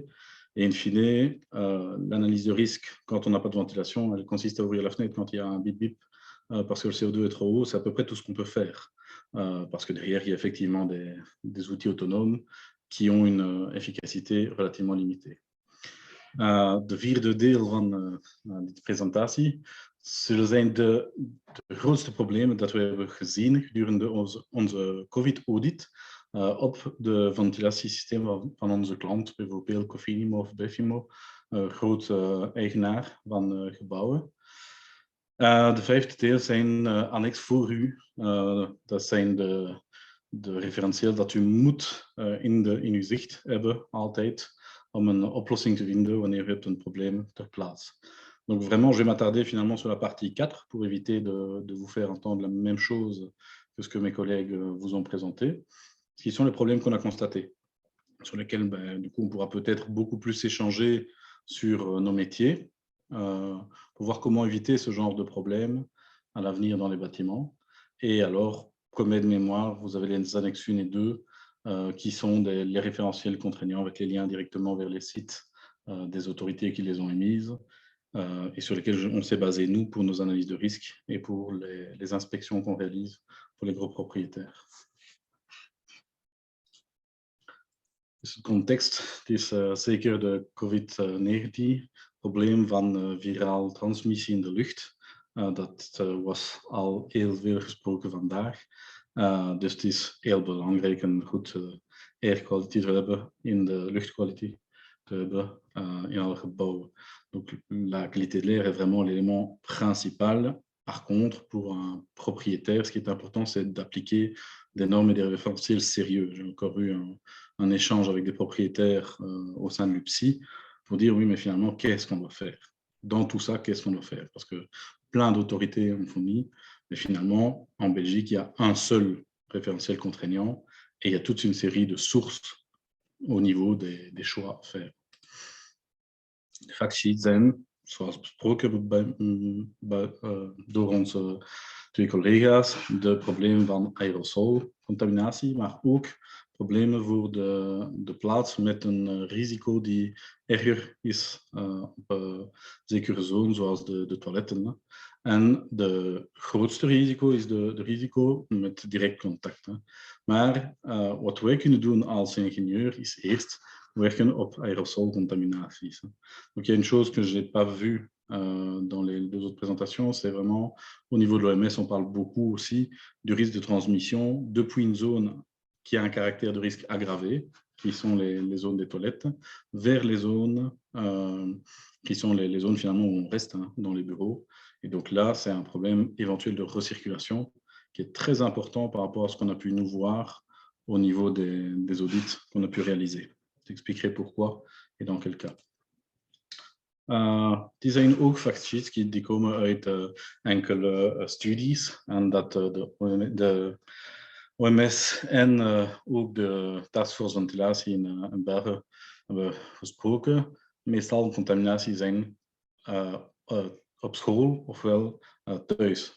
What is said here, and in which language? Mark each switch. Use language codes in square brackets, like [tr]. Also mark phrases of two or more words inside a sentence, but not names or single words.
[fr] Et in fine, l'analyse de risque, quand on n'a pas de ventilation, elle consiste à ouvrir la fenêtre quand il y a un bip-bip, parce que le CO2 est trop haut. C'est à peu près tout ce qu'on peut faire. Parce que derrière, il y a effectivement des outils autonomes qui ont une efficacité relativement limitée. [nl] De vierde deel van deze presentatie zullen zijn de grootste problemen dat we hebben gezien gedurende onze COVID-audit op de ventilatiesystemen van onze klant, bijvoorbeeld Cofinimo of Befimo, groot eigenaar van gebouwen. De vijfde deel zijn annex voor u. Dat zijn de referentieel dat u moet in uw zicht hebben altijd, om een oplossing te vinden wanneer u hebt een probleem ter plaatse. [fr] Donc vraiment, je vais m'attarder finalement sur la partie 4 pour éviter de vous faire entendre la même chose que ce que mes collègues vous ont présenté, qui sont les problèmes qu'on a constatés, sur lesquels du coup on pourra peut-être beaucoup plus échanger sur nos métiers, pour voir comment éviter ce genre de problème à l'avenir dans les bâtiments. Et alors, comme aide mémoire, vous avez les annexes 1 et 2, qui sont les référentiels contraignants avec les liens directement vers les sites des autorités qui les ont émises et sur lesquels on s'est basé, nous, pour nos analyses de risque et pour les inspections qu'on réalise pour les gros propriétaires. [nl] Dus het context, het is zeker de COVID-19, probleem van virale transmissie in de lucht. Dat was al heel veel gesproken vandaag. Dus het is heel belangrijk een goed [en] air quality [nl] te hebben in de luchtkwaliteit te hebben in alle gebouwen. [fr] Donc la qualité de l'air est vraiment l'élément principal. Par contre, pour un propriétaire, ce qui est important, c'est d'appliquer des normes et des référentiels sérieux. J'ai encore eu un échange avec des propriétaires au sein de l'UPSI pour dire oui, mais finalement, qu'est-ce qu'on doit faire? Dans tout ça, qu'est-ce qu'on doit faire? Parce que plein d'autorités ont fourni, mais finalement, en Belgique, il y a un seul référentiel contraignant et il y a toute une série de sources au niveau des choix à faire. [nl] De factsheets zijn, zoals besproken door onze twee collega's, de problemen van aerosolcontaminatie, maar ook problemen voor de plaats met een risico die erger is op zekere zones, zoals de toiletten. En de grootste risico is de risico met direct contact. Maar wat wij kunnen doen als ingénieur is eerst werken op aérosolcontaminaties. [fr] Donc il y a une chose que je n'ai pas vue dans les deux autres présentations, c'est vraiment au niveau de l'OMS, on parle beaucoup aussi du risque de transmission depuis une zone qui a un caractère de risque aggravé, qui sont les zones des toilettes, vers les zones qui sont les zones finalement où on reste dans les bureaux. Et donc là, c'est un problème éventuel de recirculation qui est très important par rapport à ce qu'on a pu nous voir au niveau des audits qu'on a pu réaliser. J'expliquerai pourquoi et dans quel cas. [nl] Die zijn ook factsheets die komen uit enkele studies en dat de OMS en ook de Taskforce Ventilatie in België hebben gesproken. Meestal contaminatie zijn op school ofwel thuis.